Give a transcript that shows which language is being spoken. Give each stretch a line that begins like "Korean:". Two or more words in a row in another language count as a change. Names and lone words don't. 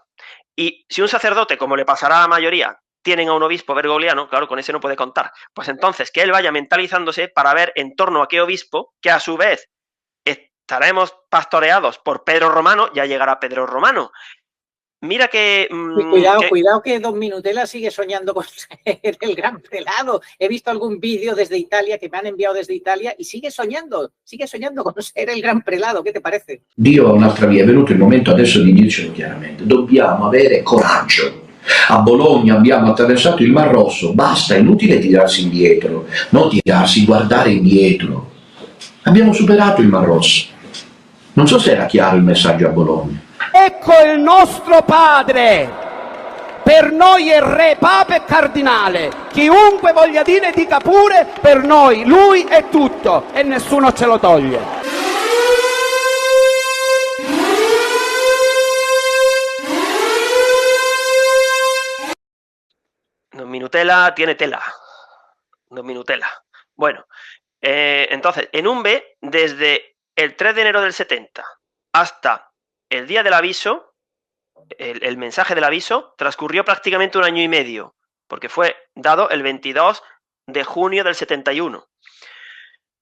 Spanish: Y si un sacerdote, como le pasará a la mayoría, tienen a un obispo bergogliano, claro, con ese no puede contar, pues entonces que él vaya mentalizándose para ver en torno a qué obispo, que a su vez estaremos pastoreados por Pedro Romano, ya llegará Pedro Romano. Mira que... Cuidado que Don Minutela sigue soñando con ser el gran prelado. He visto algún vídeo desde Italia que me han enviado desde Italia y sigue sognando con ser
Italian: il gran prelato. Che ti parece? Dio ha un'altra via, è venuto il momento adesso di dircelo chiaramente. Dobbiamo avere coraggio. A Bologna abbiamo attraversato il Mar Rosso, basta, è inutile tirarsi indietro, non tirarsi, guardare indietro. Abbiamo superato il Mar Rosso. Non so se era chiaro il messaggio a Bologna. Ecco il nostro padre, per noi è re, papa e cardinale, chiunque voglia dire dica pure, per noi lui è tutto e nessuno ce lo toglie.
Spanish: Don Minutela tiene tela. Don Minutela. Bueno, entonces, en Umbe, desde el 3 de enero del 70 hasta el día del aviso, el mensaje del aviso, transcurrió prácticamente 1 año y medio, porque fue dado el 22 de junio del 71.